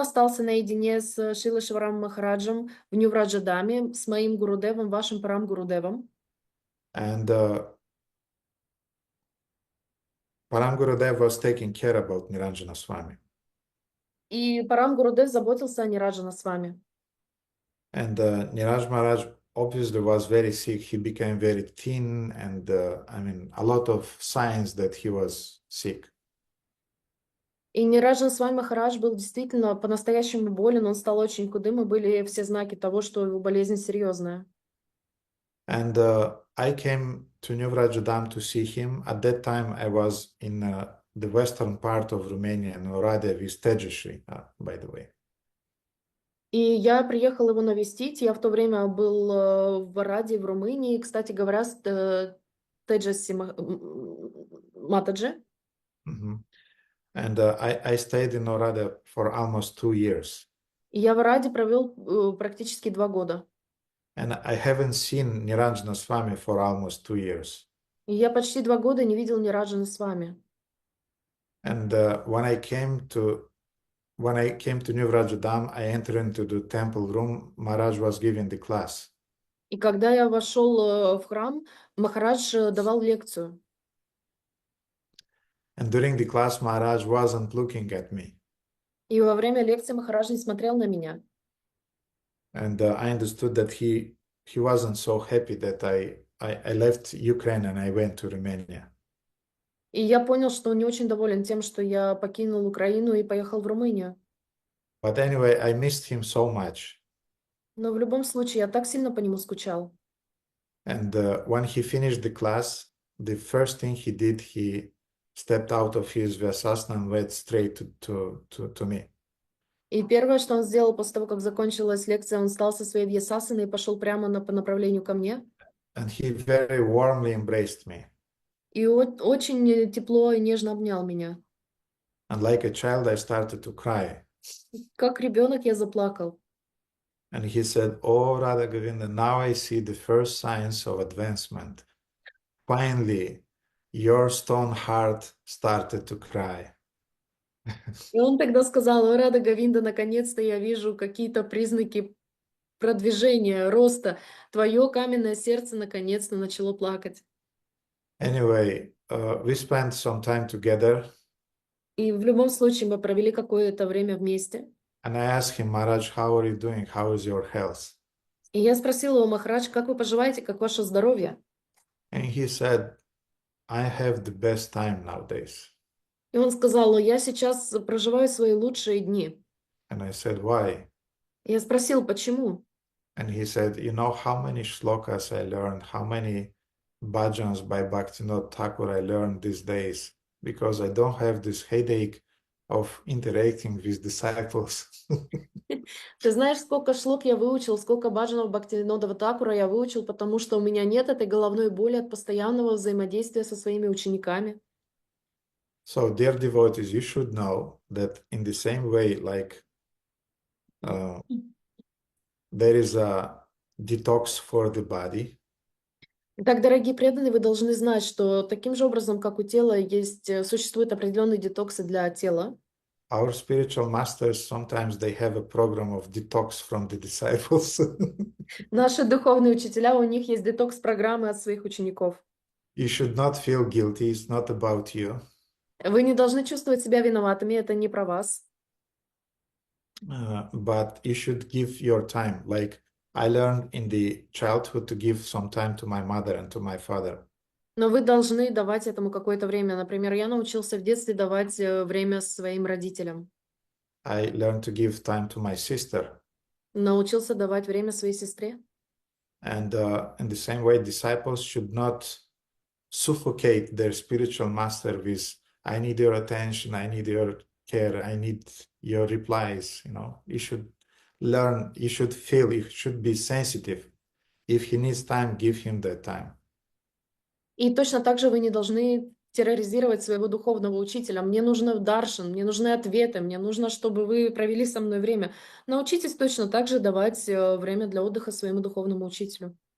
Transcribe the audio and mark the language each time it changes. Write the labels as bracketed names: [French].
[Russian] остался наедине с Шрила Шиварам Махараджем в Нью-Враджадаме, с моим Гурудевом, вашим Парам Гурудевом. [English] and Param Gurudev was taking care about Niranjana Swami. [Russian] И Парам Гурудев заботился о Нираджана с вами. [English] And Niraj Maharaj obviously was very sick. He became very thin, and a lot of signs that he was sick. [Russian] И Нираджан с вами Махарадж был действительно по-настоящему болен, он стал очень худым, и были все знаки того, что его болезнь серьезная. [English] And I came to New Vrajadam to see him. At that time, I was in the western part of Romania, in Oradea, with Tejashri, by the way. [Russian] И я приехала его навестить. Я в то время был в Араде, в Румынии. Кстати говоря, с Теджаси Матаджи. Mhm. [English] And I stayed in Oradea for almost 2 years. [Russian] И я в Араде провел практически 2 года. [English] And I haven't seen Niranjana Swami for almost 2 years. [Russian] И я почти 2 года не видел Нираджана с вами. [English] And when I came to New Vrajadam, I entered into the temple room. Maharaj was giving the class. [Russian] И когда я вошел в храм, Махарадж давал лекцию. [English] And during the class, Maharaj wasn't looking at me. [Russian] И во время лекции Махарадж не смотрел на меня. [English] And I understood that he wasn't so happy that I left Ukraine and I went to Romania. [Russian] И я понял, что он не очень доволен тем, что я покинул Украину и поехал в Румынию. [English] But anyway, I missed him so much. [Russian] Но в любом случае, я так сильно по нему скучал. [English] And when he finished the class, the first thing he did, he stepped out of his Vyasasana and went straight to me. [Russian] И первое, что он сделал после того, как закончилась лекция, он встал со своей вьясасаны и пошел прямо по направлению ко мне. [English] And he very warmly embraced me. [Russian] И очень тепло и нежно обнял меня. [English] And like a child, I started to cry. [Russian] Как ребенок я заплакал. [English] And he said, "Oh, Radha Govinda, now I see the first signs of advancement. Finally, your stone heart started to cry." [Russian] И он тогда сказал: «О, Рада Говинда, наконец-то я вижу какие-то признаки продвижения, роста. Твое каменное сердце наконец-то начало плакать». [English] Anyway, we spent some time together. [Russian] И в любом случае мы провели какое-то время вместе. [English] And I asked him, "Maharaj, how are you doing? How is your health?" [Russian] И я спросила его: «Махарадж, как вы поживаете, как ваше здоровье?» [English] And he said, "I have the best time nowadays." [Russian] И он сказал: «Я сейчас проживаю свои лучшие дни». [English] And I said, "Why?" [Russian] И я спросил: «Почему?» [English] And he said, "You know how many shlokas I learned, how many bhajans by Bhaktivinoda Thakur I learned these days, because I don't have this headache of interacting with disciples." [Russian] Ты знаешь, сколько шлок я выучил, сколько баджанов Бхактивинода Thakura я выучил, потому что у меня нет этой головной боли от постоянного взаимодействия со своими учениками. [English] So, dear devotees, you should know that in the same way, like there is a detox for the body, [Russian] Итак, дорогие преданные, вы должны знать, что таким же образом, как у тела существуют определенные детоксы для тела, [English] our spiritual masters sometimes they have a program of detox from the disciples. [Russian] наши духовные учителя, у них есть детокс-программы от своих учеников. [English] You should not feel guilty, it's not about you. [Russian] Вы не должны чувствовать себя виноватыми, это не про вас. [English] But you should give your time. Like I learned in the childhood to give some time to my mother and to my father. [Russian] Но вы должны давать этому какое-то время. Например, я научился в детстве давать время своим родителям. [English] I learned to give time to my sister. [Russian] Научился давать время своей сестре. [English] And in the same way, disciples should not suffocate their spiritual master with, "I need your attention, I need your care, I need your replies." You should learn, you should feel, you should be sensitive. If he needs time, give him that time. [Russian] И точно так же вы не должны терроризировать своего духовного учителя. Мне нужен даршан, мне нужны ответы, мне нужно, чтобы вы провели со мной время. Научитесь точно так же давать время для отдыха своему духовному учителю.